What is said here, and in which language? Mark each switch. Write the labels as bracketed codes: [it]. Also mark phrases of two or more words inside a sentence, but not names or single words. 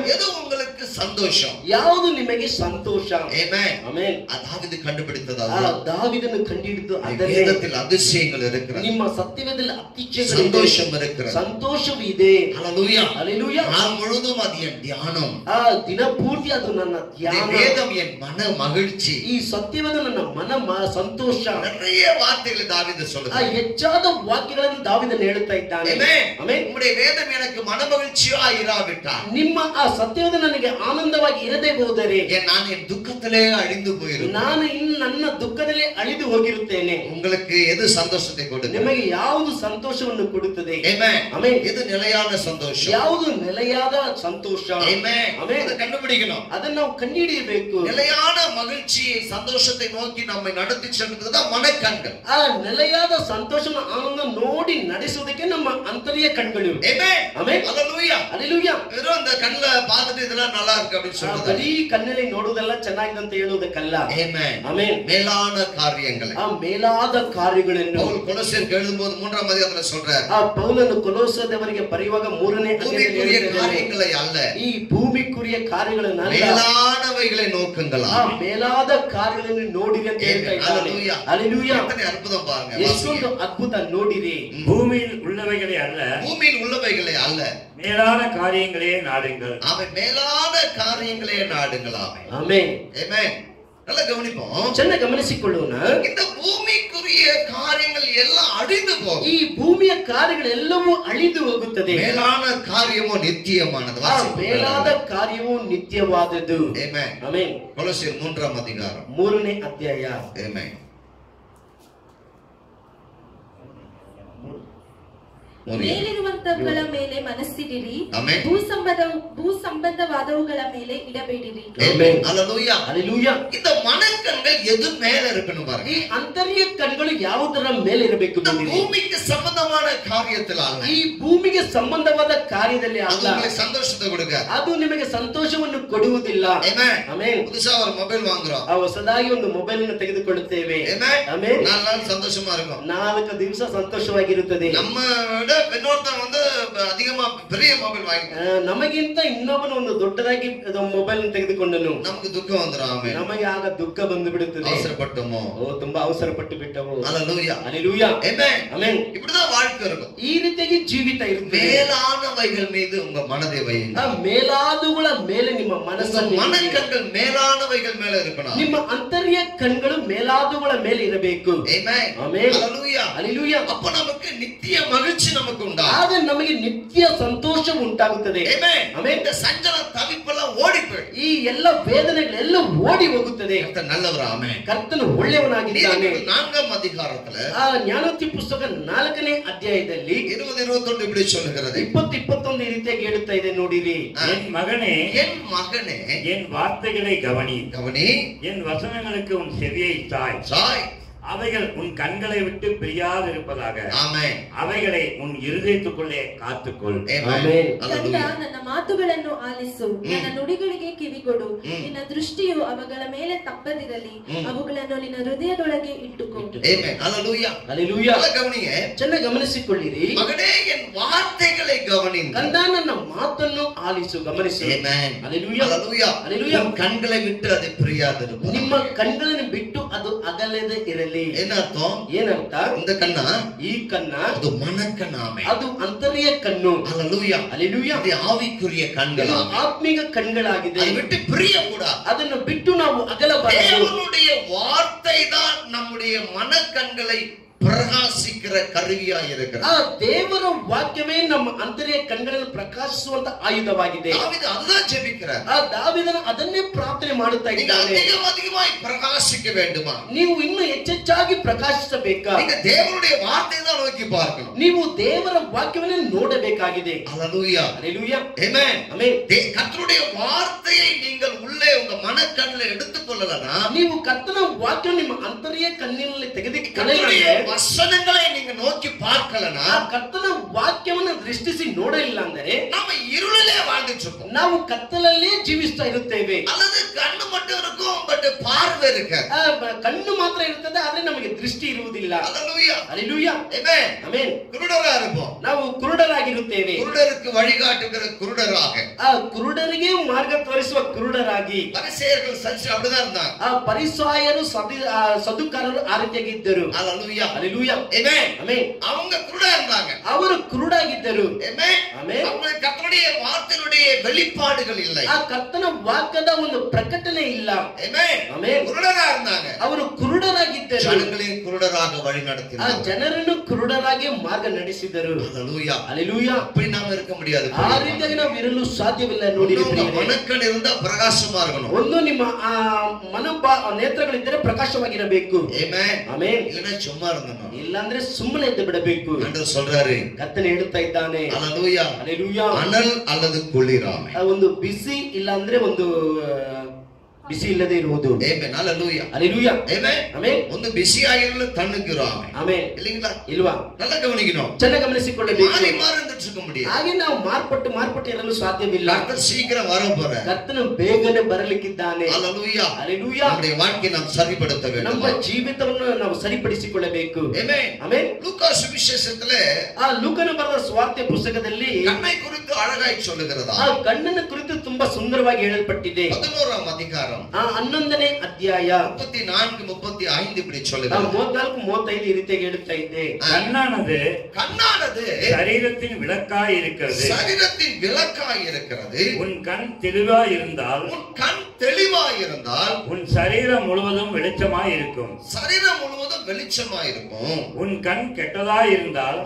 [ta] எது உங்களுக்கு சந்தோஷம்? [kn] ಯಾವುದು ನಿಮಗೆ ಸಂತೋಷ? [ta] Amen. [kn] ಆಮೆನ್. [ta] தாவீது கண்டுபிடித்தது ಆ அதுதான். [kn] ದಾವೀದನು ಕಂಡುಹಿಡಿದು ಅದನ್ನೇ. [ta] வேதத்தில் அதிசயங்கள் இருக்கிறது. [kn] ನಿಮ್ಮ ಸತ್ಯವೇದದಲ್ಲಿ ಅತಿಶಯಗಳಿದೆ. [ta] சந்தோஷம் இருக்கிறது. [kn] ಸಂತೋಷವೂ ಇದೆ. [ta] Hallelujah. [kn] Hallelujah. [ta] நாள் முழுதும் அது என் தியானம். [kn] ಆ ದಿನ ಪೂರ್ತಿ ಅದು ನನ್ನ ಧ್ಯಾನ. [ta] வேதம் என் மன மகிழ்ச்சி. [kn] ಈ ಸತ್ಯವೇದ ನನ್ನ ಸಂತೋಷ. [ta] நிறைய வார்த்தைகளை தாவீது ಆ சொல்லுகிறார். [kn] ಹೆಚ್ಚಾದ ವಾಕ್ಯಗಳನ್ನು ದಾವೀದನು ಹೇಳುತ್ತಾ ಇದ್ದಾನೆ. [ta] Amen. [kn] ಆಮೆನ್. [ta] உம்முடைய வேதம் எனக்கு மன மகிழ்ச்சியா இராவிட்டால் [kn] ನಿಮ್ಮ ಆ ಸತ್ಯವೇದ ನನಗೆ ಆನಂದವಾಗಿ ಇರದೇ ಹೋದರೆ [ta] நான் என் துக்கத்திலே அழிந்து போயிருப்பேன். [kn] ನಾನು ಇನ್ನು ನನ್ನ ದುಃಖದಲ್ಲಿ ಅಳಿದು ಹೋಗಿರುತ್ತೇನೆ. [ta] உங்களுக்கு எது சந்தோஷத்தை கொடுக்கும்? [kn] ನಿಮಗೆ ಯಾವುದು ಸಂತೋಷವನ್ನು ಕೊಡುತ್ತದೆ? [ta] Amen. [kn] ಆಮೆನ್. [ta] எது நிலையான சந்தோஷம்? [kn] ಯಾವುದು ನೆಲೆಯಾದ ಸಂತೋಷ? [ta] Amen. [kn] ಆಮೆನ್. [ta] அதை கண்டுபிடிக்கணும். [kn] ಅದನ್ನು ನಾವು ಕಂಡುಹಿಡಿಯಬೇಕು. [ta] நிலையான மகிழ்ச்சியை சந்தோஷத்தை நோக்கி நம்மை நடத்தி செல்வதுதான் மனக்கண்கள். [kn] ಆ ನೆಲೆಯಾದ ಸಂತೋಷನ ಆನಂದ ನೋಡಿ ನಡೆಸುವುದಕ್ಕೆ ನಮ್ಮ ಅಂತರ್ಯ ಕಣ್ಗಳು. [ta] Amen. [kn] ಆಮೆನ್. [ta] Hallelujah. [kn] Hallelujah. [ta] வெறும் அந்த கண்ணுல பார்த்துட்டு இதெல்லாம் நல்லா இருக்கு அப்படின்னு சொல்றது. [kn] ಬರೀ ಕಣ್ಣಲ್ಲಿ ನೋಡುವುದೆಲ್ಲ ಚೆನ್ನಾಗಿದೆ ಅಂತ ಹೇಳುವುದಕ್ಕಲ್ಲ. [ta] Amen. [kn] ಆಮೆನ್. [ta] மேலான காரியங்களை [kn] ಆ ಮೇಲಾದ ಕಾರ್ಯಗಳನ್ನು [ta] பவுல் கொலோசியருக்கு எழுதும்போது 3ஆம் அதிகாரத்துல சொல்றார். [kn] ಆ ಪೌಲನು ಕೊಲೋಸದವರಿಗೆ ಬರೆಯುವಾಗ 3ನೇ [ta] பூமிக்குரிய [kn] ಅಧ್ಯಾಯದಲ್ಲಿ [ta] காரியங்களை அல்ல, [kn] ಈ ಭೂಮಿಕುರಿಯ ಕಾರ್ಯಗಳನ್ನು ಅಲ್ಲ, [ta] மேலானவைகளை நோக்குங்களா. [kn] ಆ ಮೇಲಾದ ಕಾರ್ಯಗಳನ್ನು ನೋಡಿರಿ ಅಂತ ಹೇಳ್ತಾ ಇದ್ದಾನೆ. [ta] Hallelujah. [kn] Hallelujah. [ta] எத்தனை அற்புதம் பாருங்க. [kn] ಎಷ್ಟೊಂದು ಅದ್ಭುತ ನೋಡಿರಿ. [ta] பூமியில் உள்ளவைகளே அல்ல, பூமியில் உள்ளவைகளை அல்ல, மேலான காரியங்களே நாடுங்கள். அவன் மேலான காரியங்களே நாடுங்களாம். [kn] ಆಮೆನ್. [ta] Amen. நல்லா கவனிப்போம். [kn] ಚೆನ್ನಾಗಿ ಗಮನಿಸಿಕೊಳ್ಳೋಣ. [ta] இந்த பூமிக்குரிய காரியங்கள் எல்லாம் அழிந்து போகும். [kn] ಈ ಭೂಮಿಯ ಕಾರ್ಯಗಳೆಲ್ಲವೂ ಅಳಿದು ಹೋಗುತ್ತದೆ. [ta] மேலான காரியமோ நித்தியமானது. [kn] ಆ ಮೇಲಾದ ಕಾರ್ಯವು ನಿತ್ಯವಾದದ್ದು. [ta] Amen. [kn] ಆಮೆನ್. [ta] கொலோசியர் 3ஆம் அதிகாரம். [kn] 3ನೇ ಅಧ್ಯಾಯ. Amen. ಮೇಲಿರುವಂತವುಗಳ ಮೇಲೆ ಮನಸ್ಸಿಡಿರಿ, ಆಮೆನ್. ಭೂಸಂಬಂಧವಾದವುಗಳ ಮೇಲೆ ಇಡಬೇಡಿರಿ. Amen. Hallelujah. Hallelujah. [ta] இந்த மனக்கண்கள் எது மேல இருக்கணும் [kn] ಈ [ta] பாருங்க. [kn] ಅಂತರ್ಯ ಕಣ್ಗಳು ಯಾವುದರ ಮೇಲೆ ಇರಬೇಕು [ta] இந்த [kn] ನೋಡಿರಿ. [ta] பூமிக்கு சம்பந்தமான காரியத்தில் அல்ல. [kn] ಈ ಭೂಮಿಗೆ ಸಂಬಂಧವಾದ ಕಾರ್ಯದಲ್ಲಿ [ta] அது [kn] ಅಲ್ಲ. [ta] உங்களுக்கு சந்தோஷத்தை கொடுக்க. [kn] ಅದು ನಿಮಗೆ ಸಂತೋಷವನ್ನು ಕೊಡುವುದಿಲ್ಲ. [ta] Amen. [kn] ಆಮೆನ್. [ta] புதுசா ஒரு மொபைல் வாங்குறோம். [kn] ಆ ಹೊಸದಾಗಿ ಒಂದು ಮೊಬೈಲ್ ಅನ್ನು ತೆಗೆದುಕೊಳ್ಳುತ್ತೇವೆ. [ta] Amen. [kn] ಆಮೆನ್. [ta] 4 ನಾள் சந்தோஷமா இருக்கும். [kn] 4 ದಿವಸ ಸಂತೋಷವಾಗಿರುತ್ತದೆ. [ta] நம்ம விட இன்னொருத்தன் வந்து அதிகமா பெரிய மொபைல் வாங்கி [kn] ನಮಗಿಂತ ಇನ್ನೊಬ್ಬನು ಒಂದು ದೊಡ್ಡದಾಗಿ ಮೊಬೈಲ್ ತೆಗೆದುಕೊಂಡನು. [ta] நமக்கு துக்கம் வந்துரும். ஆமென். [kn] ನಮಗೆ ಆಗ ದುಃಖ ಬಂದು ಬಿಡುತ್ತದೆ. [ta] அவசரப்பட்டோமோ. [kn] ಓ ತುಂಬಾ ಅವಸರ ಪಟ್ಟು ಬಿಟ್ಟವು. [ta] Hallelujah. [kn] Hallelujah. [ta] Amen. [kn] ಆಮೆನ್. [ta] இப்படிதான் வாழ்க்கை இருக்கும். [kn] ಈ ರೀತಿಯಾಗಿ ಜೀವಿತ ಇರುತ್ತದೆ. [ta] மேலானவைகள் மீது உங்க மனதை வையுங்க. [kn] ಆ ಮೇಲಾದುಗಳ ಮೇಲೆ ನಿಮ್ಮ [ta] உங்க [kn] ಮನಸ್ಸನ್ನು [ta] மனக்கண்கள் மேலானவைகள் மேல இருக்கணும். [kn] ನಿಮ್ಮ ಅಂತರ್ಯ ಕಣ್ಗಳು ಮೇಲಾದುಗಳ ಮೇಲೆ ಇರಬೇಕು. [ta] Amen. [kn] ಆಮೆನ್. [ta] Hallelujah. [kn] Hallelujah. [ta] அப்ப நமக்கு நித்திய மகிழ்ச்சி நமக்கு உண்டாகும். [kn] ಆಗ ನಮಗೆ ನಿತ್ಯ ಸಂತೋಷ ಉಂಟಾಗುತ್ತದೆ. [ta] Amen. [kn] ಆಮೆನ್. [ta] இந்த சஞ்சல தவிப்பெல்லாம் ஓடி போயிடும். [kn] ಈ ಈ ಎಲ್ಲ ವೇದನೆಗಳೆಲ್ಲ ಓಡಿ ಹೋಗುತ್ತದೆ. [ta] கர்த்தர் நல்லவர். ஆமென். [kn] ಕರ್ತನು ಒಳ್ಳೆಯವನಾಗಿದ್ದಾನೆ. [ta] நீதிமொழிகள் 4ஆம் அதிகாரத்துல [kn] ಜ್ಞಾನೋಕ್ತಿ ಪುಸ್ತಕ 4ನೇ ಅಧ್ಯಾಯದಲ್ಲಿ [ta] 20-21 இப்படி சொல்லுகிறது. [kn] 20-21 ಈ ರೀತಿಯಾಗಿ ಹೇಳುತ್ತಾ ಇದೆ ನೋಡಿರಿ. [ta] என் மகனே, என் மகனே, என் வார்த்தைகளை கவனி, கவனி, என் வசனங்களுக்கு உன் செவியை சாய். சாய். அவைகள் உன் கண்களை விட்டு பிரியாதிருப்பதாக. ஆமென். அவைகளை உன் இருதயத்துக்குள்ளே காத்துக்கொள். [kn] ಆಮೆನ್. ಕಂದ, ನನ್ನ ಮಾತುಗಳನ್ನು ಆಲಿಸು, ನನ್ನ ನುಡಿಗಳಿಗೆ ಕಿವಿಗೊಡು. ನಿನ್ನ ದೃಷ್ಟಿಯು ಅವುಗಳ ಮೇಲೆ ತಪ್ಪದಿರಲಿ, ಅವುಗಳನ್ನು ನಿನ್ನ ಹೃದಯದೊಳಗೆ ಇಟ್ಟುಕೋ. ಆಮೆನ್. [ta] ஹalleluya. [kn] ಹalleluya. [ta] நல்லா கவனிங்க. [kn] ಚೆನ್ನಾಗಿ ಗಮನಿಸಿಕೊಳ್ಳಿರಿ. [ta] மகனே, என் வார்த்தைகளை கவனி. [kn] ಕಂದ, ನನ್ನ ಮಾತನ್ನು ಆಲಿಸು, ಗಮನಿಸು. [ta] ஆமென். [kn] ಹalleluya. [ta] ஹalleluya. [kn] ಹalleluya. [ta] உன் கண்களை விட்டு அது பிரியாதிருப்பதாக. [kn] ನಿಮ್ಮ ಕಣ್ಣುಗಳನ್ನು ಬಿಟ್ಟು ಅದು ಅಗಲದೆ ಇರಲಿ. [ta] என்ன அர்த்தம்? [kn] ಏನರ್ಥ? [ta] இந்த கண்ணா [kn] ಈ ಕಣ್ಣ [ta] அது மனக்கண்ணாமே. [kn] ಅದು ಅಂತರ್ಯ ಕಣ್ಣು. [ta] ஹalleluya. [kn] ಹalleluya. [ta] அது ஆவிக்குரிய [kn] ಇದು [ta] கண்களா. [kn] ಆತ್ಮಿಕ ಕಣ್ಗಳಾಗಿದೆ. [ta] அதை விட்டு பிரியக்கூடாது. [kn] ಅದನ್ನು ಬಿಟ್ಟು ನಾವು ಅಗಲಬಾರದು. [ta] தேவனுடைய வார்த்தை தான் நம்முடைய மனக்கண்களை பிரகாசிக்கிற கருவியா இருக்கிறது. [kn] ಆ ದೇವರ ವಾಕ್ಯವೇ ನಮ್ಮ ಅಂತರ್ಯ ಕಣ್ಗಳನ್ನು ಪ್ರಕಾಶಿಸುವಂತ ಆಯುಧವಾಗಿದೆ. [ta] தாவீது அதுதான் ஜெபிக்கிறார். [kn] ಆ ದಾವೀದನು ಅದನ್ನೇ ಪ್ರಾರ್ಥನೆ ಮಾಡುತ್ತಾ [ta] நீங்க [kn] ಇದ್ದಾನೆ. [ta] அதிகமாய் பிரகாசிக்க வேண்டுமா? [kn] ನೀವು ಇನ್ನೂ ಹೆಚ್ಚೆಚ್ಚಾಗಿ ಪ್ರಕಾಶಿಸಬೇಕಾ? [ta] நீங்க தேவனுடைய வார்த்தையை தான் நோக்கி பார்க்கணும். [kn] ನೀವು ದೇವರ ವಾಕ್ಯವನ್ನೇ ನೋಡಬೇಕಾಗಿದೆ. [ta] ஹalleluya. [kn] ಹalleluya. [ta] ஆமென். [kn] ಆಮೆನ್. [ta] கர்த்தருடைய வார்த்தையை நீங்கள் உள்ளே உங்க மனக்கண்ணில் எடுத்துக்கொள்ளலனா, [kn] ನೀವು ಕರ್ತನ ವಾಕ್ಯ ನಿಮ್ಮ ಅಂತರ್ಯ ಕಣ್ಣಿನಲ್ಲಿ ತೆಗೆದುಕೊಳ್ಳಲಿಲ್ಲ, [ta] கர்த்தருடைய வசனங்களை நீங்க நோக்கி பார்க்கலனா, [kn] ಆ ಕರ್ತನ ವಾಕ್ಯವನ್ನು ದೃಷ್ಟಿಸಿ ನೋಡಲಿಲ್ಲ ಅಂದರೆ [ta] நம்ம இருளிலே வாழ்ந்துட்டு இருப்போம். [kn] ನಾವು ಕತ್ತಲಲ್ಲೇ ಜೀವಿಸ್ತಾ ಇರುತ್ತೇವೆ. [ta] அல்லது கண்ணு மட்டும் இருக்கும் பட் பார்வை இருக்காது. [kn] ಕಣ್ಣು ಮಾತ್ರ ಇರುತ್ತದೆ, ಆದ್ರೆ ನಮಗೆ ದೃಷ್ಟಿ ಇರುವುದಿಲ್ಲ. [ta] ஹalleluya. [kn] ಹalleluya. [ta] ஆமென். [kn] ಆಮೆನ್. [ta] குருடரா இருப்போம். [kn] ನಾವು ಕುರುಡರಾಗಿರುತ್ತೇವೆ. [ta] குருடருக்கு வழிகாட்டுகிற குருடராக. [kn] ಆ ಕುರುಡರಿಗೆ ಮಾರ್ಗ ತೋರಿಸುವ ಕುರುಡರಾಗಿ. [ta] பரிசேயர்கள் சரி அப்படிதான் இருந்தாங்க. [kn] ಆ ಪರಿಸಾಯರು ಸದುಕಾರರು ಆ ರೀತಿಯಾಗಿ ಇದ್ದರು. [ta] ஹalleluya. [kn] ಹalleluya. [ta] ஆமென். [kn] ಆಮೆನ್. [ta] அவங்க குருடா இருந்தாங்க. [kn] ಅವರು ಕುರುಡಾಗಿದ್ದರು. [ta] ஆமென். ஆமென். அவங்களுக்கு கர்த்தருடைய வார்த்தையினுடைய வெளிப்பாடுகள் இல்லை. [kn] ಆ ಕರ್ತನ ವಾಕ್ಯದ ಒಂದು ಪ್ರಕಟಣೆ ಇಲ್ಲ. [ta] ஆமென். [kn] ಆಮೆನ್. [ta] குருடரா இருந்தாங்க. [kn] ಅವರು ಕುರುಡರಾಗಿದ್ದರು. [ta] ஜனங்களையும் குருடராக வழி ಆ நடத்தினாங்க. [kn] ಜನರನ್ನು ಕುರುಡರಾಗಿ ಮಾರ್ಗ ನಡೆಸಿದರು. [ta] ஹalleluya. [kn] ಹalleluya. [ta] அப்படி நாம இருக்க முடியாது. [kn] ಆ ರೀತಿಯಾಗಿ ನಾವು ಇರಲು ಸಾಧ್ಯವಿಲ್ಲ. ನೋಡಿ, [ta] மனக்கண் இருந்தா பிரகாசமா இருக்கணும். [kn] ಒಂದು ನಿಮ್ಮ ನೇತ್ರಗಳಿದ್ದರೆ ಪ್ರಕಾಶವಾಗಿರಬೇಕು. [ta] ஆமென். [kn] ಆಮೆನ್. [ta] இல்லைன்னா சும்மா இருந்தோம். [kn] ಇಲ್ಲಾಂದ್ರೆ ಸುಮ್ಮನೆ ಇದ್ದು ಬಿಡಬೇಕು. [ta] ஆண்டவர் சொல்றாரு. [kn] ಕರ್ತನು ಹೇಳುತ್ತಾ ಇದ್ದಾನೆ. [ta] ஹalleluya. [kn] ಹalleluya. [ta] அனல் அல்லது குளிராமை. [kn] ಒಂದು ಬಿಸಿ ಇಲ್ಲ ಅಂದ್ರೆ ಒಂದು ಬಿಸಿ ಇಲ್ಲದೆ ಇರುವುದು. [ta] ஆமென். ஹalleluya. [kn] ಹalleluya. [ta] ஆமென். [kn] ಆಮೆನ್. ಒಂದು ಬಿಸಿ ಆಗಿರಲು ತಣ್ಣಗಿರಾமை. ಆಮೆನ್. [ta] இல்லீங்களா? [kn] ಇಲ್ವಾ? [ta] நல்லா கவனிக்கணும். [kn] ಚೆನ್ನಾಗಿ ಗಮನಿಸಿಕೊಳ್ಳಬೇಕು. [ta] மாறி இருந்துட்டு இருக்க முடியாது. [kn] ಹಾಗೆ ನಾವು ಮಾರ್ಪಟ್ಟು ಇರಲು ಸಾಧ್ಯವಿಲ್ಲ. [ta] கர்த்தர் சீக்கிரம் வர போறார். [kn] ಕರ್ತನು ಬೇಗನೆ ಬರಲಿಕ್ಕಿದ್ದಾನೆ. [ta] ஹalleluya. [kn] ಹalleluya. [ta] நம்முடைய வாழ்க்கையை நாம் சரிப்படுத்த வேண்டும். [kn] ನಮ್ಮ ಜೀವಿತವನ್ನು ನಾವು ಸರಿಪಡಿಸಿಕೊಳ್ಳಬೇಕು. [ta] ஆமென். [kn] ಆಮೆನ್. [ta] லூக்கா சுவிசேஷத்திலே [kn] ಆ ಲೂಕನ ಬರೆದ ಸುವಾರ್ತೆ ಪುಸ್ತಕದಲ್ಲಿ [ta] கண்ணை குறித்து அழகாய் சொல்லுகிறதா. [kn] ಆ ಕಣ್ಣನ ಕುರಿತು ತುಂಬಾ ಸುಂದರವಾಗಿ ಹೇಳಲ್ಪಟ್ಟಿದೆ. [ta] 11ஆம் அதிகாரம் [kn] ಆ 11ನೇ ಅಧ್ಯಾಯ [ta] 34-35 இப்படி சொல்லுகிறது. [kn] 34-35 ಈ ರೀತಿಯಾಗಿ ಹೇಳುತ್ತಾ ಇದೆ. [ta] கண்ணானது சரீரத்தின் விளக்காய் இருக்கிறது. சரீரத்தின் விளக்காய் இருக்கிறது. உன் கண் தெளிவாய் இருந்தால், உன் கண் தெளிவாய் இருந்தால் உன் சரீரம் முழுவதும் வெளிச்சமாய் இருக்கும். சரீரம் முழுவதும் வெளிச்சமாய் இருக்கும். உன் கண் கெட்டதாய் இருந்தால்,